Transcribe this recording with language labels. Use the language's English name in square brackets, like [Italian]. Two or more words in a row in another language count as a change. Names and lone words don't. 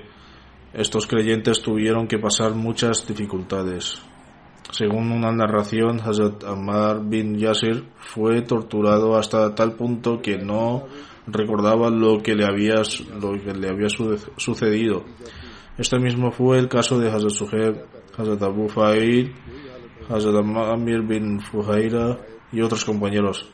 [Spanish] Estos creyentes tuvieron que pasar muchas dificultades. Según una narración, Hazrat Ammar bin Yasir fue torturado hasta tal punto que no recordaba lo que le había sucedido. Este mismo fue el caso de Hazrat Suhaib, Hazrat Abu Fa'il, Hazrat Amir bin Fuhaira y otros compañeros.